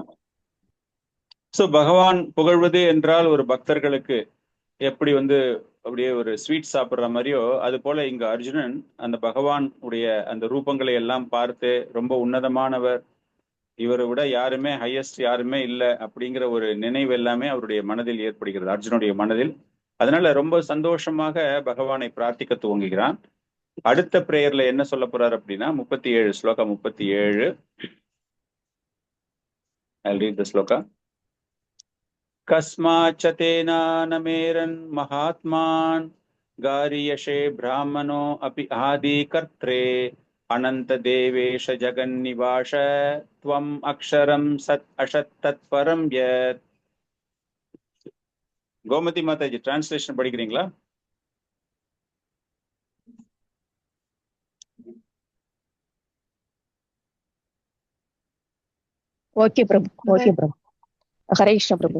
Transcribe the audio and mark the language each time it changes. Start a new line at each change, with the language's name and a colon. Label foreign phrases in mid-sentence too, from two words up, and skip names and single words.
Tamil: சோ பகவான் புகழ்வது என்றால் ஒரு பக்தர்களுக்கு எப்படி அப்படியே ஒரு ஸ்வீட் சாப்பிட்ற மாதிரியோ, அது போல இங்க அர்ஜுனன் அந்த பகவான் உடைய அந்த ரூபங்களை எல்லாம் பார்த்து ரொம்ப உன்னதமானவர், இவரை விட யாருமே ஹையஸ்ட் யாருமே இல்லை அப்படிங்கிற ஒரு நினைவு எல்லாமே அவருடைய மனதில் ஏற்படுகிறது, அர்ஜுனுடைய மனதில். அதனால ரொம்ப சந்தோஷமாக பகவானை பிரார்த்திக்க துவங்குகிறான். அடுத்த பிரேயர்ல என்ன சொல்ல போறாரு அப்படின்னா 37 ஸ்லோகம் 37.
English: I'll read the sloka.
Sanskrit: कस्माच्चतेना नमेरन् महात्मान् गारियशे ब्राह्मणो अपि आदिकर्त्रे अनंत देवेश जगन्निवास त्वम् अक्षरं सत् असत् तत्परं यत्.
Tamil: கோமதி மாதாஜி டிரான்ஸ்லேஷன் படிக்கிறீங்களா? ஓகே பிரபு, ஓகே பிரபு. ஹரே கிருஷ்ண பிரபு.